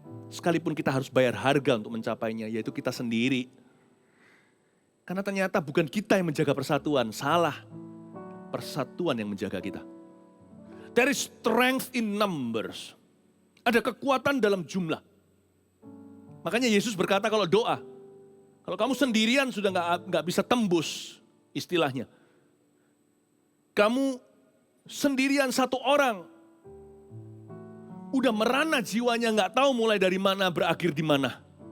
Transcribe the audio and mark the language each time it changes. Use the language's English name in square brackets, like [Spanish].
[Indonesian] Sekalipun kita harus bayar harga untuk mencapainya, yaitu kita sendiri. Karena ternyata bukan kita yang menjaga persatuan, salah. Persatuan yang menjaga kita. [English] There is strength in numbers. [Indonesian] Ada kekuatan dalam jumlah. Makanya Yesus berkata kalau doa, kalau kamu sendirian sudah nggak bisa tembus istilahnya. Kamu sendirian satu orang, udah merana jiwanya nggak tahu mulai dari mana berakhir di mana.